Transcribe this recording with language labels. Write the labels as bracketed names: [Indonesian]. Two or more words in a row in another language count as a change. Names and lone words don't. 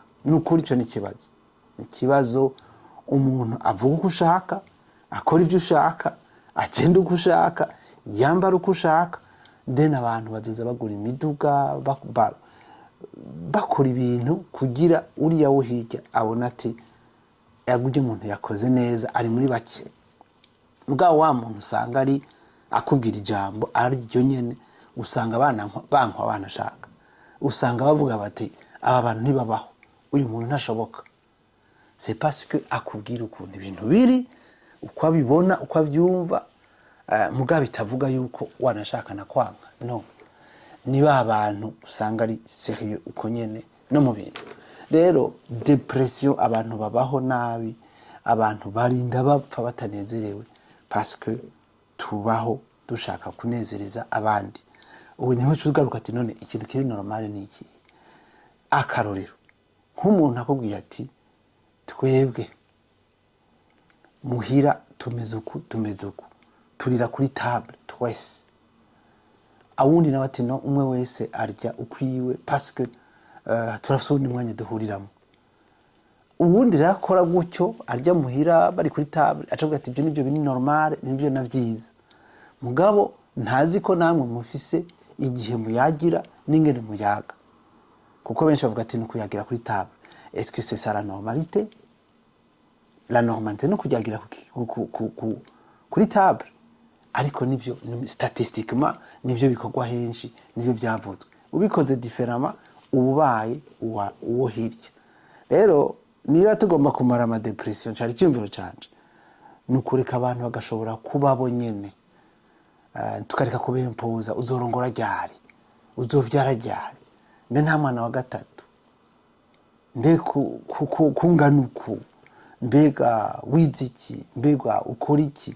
[Rundi] Nukuri cyo nikibazo, ikibazo umuntu avuga uko ushaka, akora ivyo ushaka, agenda uko ushaka, yambara uko ushaka, then abantu bazoza bagura imiduga, bakora ibintu kugira uriya wo hirya abona ati yaguje umuntu yakoze neza, ari muri bake. Mugabo wa muntu usanga ari akubwira ijambo ari ryo nyene, usanga abana bankwa banashaka, usanga bavuga bati aba bantu ntibabaho, uyu muntu ntashoboka. [French] C'est parce que [Rundi] akubwira ukuntu ibintu biri, uko abibona, uko avyumva, mugabo bitavuga yuko wanashaka na kwanga. No, niba abantu usanga ari sérieux uko nyene no mu bintu. Rero depression abantu babaho nabi, abantu barinda bapfa batanezerewe [French] parce que [Rundi] tubaho dushaka kunezereza abandi. Ubu niho cugaruka ati none ikintu kiri normal ni iki? Akarorero nk'umuntu akubwiye ati twebwe muhira tumeze uku turira kuri table twese, awundi nawe ati no umwe wese arya ukwiwe [French] parce que [Rundi] turafite undi mwanya duhuriramo. Uwundi rakora gutyo arya muhira bari kuri table, acavuga ati ibyo nibyo bini normal, nibyo navyiza. Mugabo ntazi ko namwe mufise igihe muyagira n'ingene muyaga, kuko benshi bavuga ati nukuyagira kuri table. [French] Est-ce que c'est ça la normalité? La normalité [Rundi] no kuyagira kuri table. Ariko nivyo statistiquement nivyo bikorwa henshi, nivyo vyavuzwe. Ubikoze différemment ubaye uwo hirya. Rero niba tugomba kumara ama depression cyari cyumviro cyanje nukureka abantu bagashobora kuba bo nyene, tukareka kubempoza uzorongora ryari, uzovyara ryari, mbe nta mwana wa gatatu, mbe kungana uku, mbega wize iki, mbega ukora iki.